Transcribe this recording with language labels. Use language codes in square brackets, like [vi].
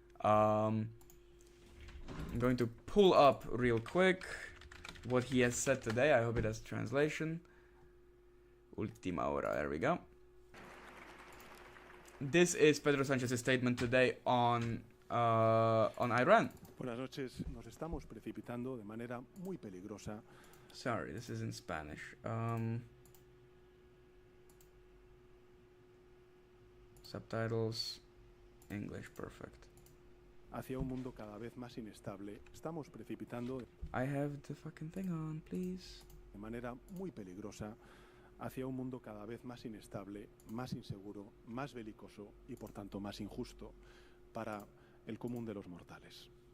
[en] I'm going to pull up real quick what he has said today. I hope it has translation. [es] Ultima hora, [en] there we go. This is Pedro Sanchez's statement today on Iran. [es] Buenas noches. Nos estamos precipitando de manera muy peligrosa. [en] Sorry, this is in Spanish. Subtitles, English, perfect. [es] Hacia un mundo cada vez más inestable. Estamos precipitando [en] I have the fucking thing on, please. [es] de manera muy peligrosa hacia un mundo cada vez más inestable, más inseguro, más belicoso y por tanto más injusto para el común de los mortales.